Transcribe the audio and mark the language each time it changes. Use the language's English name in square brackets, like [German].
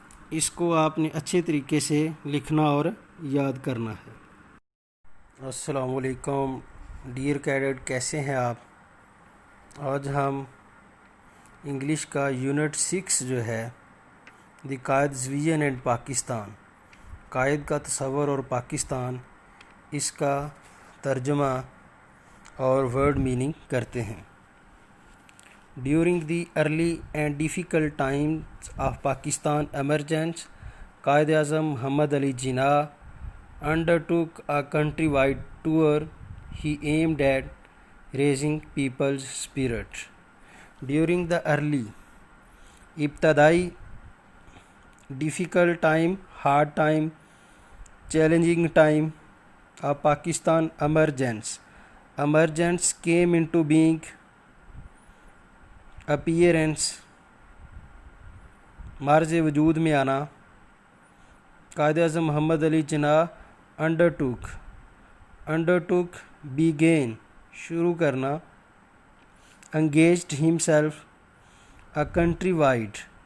[Urdu] اس کو آپ نے اچھے طریقے سے لکھنا اور یاد کرنا ہے۔ السلام علیکم ڈیئر کیڈٹ، کیسے ہیں آپ؟ آج ہم انگلش کا یونٹ 6 جو ہے [English] the قائد's vision and Pakistan, [Urdu] قائد کا تصور اور پاکستان، اس کا ترجمہ اور ورڈ میننگ کرتے ہیں۔ [English] During the early and difficult times of Pakistan emergence, Quaid Azam Muhammad Ali Jinnah undertook a countrywide tour. He aimed at raising people's spirit. During the early ابتدائی difficult time, hard time, challenging time of Pakistan emergence came into being. appearance [Urdu] Mars وجود میں آنا، [English] Quaid Azam Muhammad Ali Jinnah undertook began [Urdu] شروع کرنا، [English] engaged himself a countrywide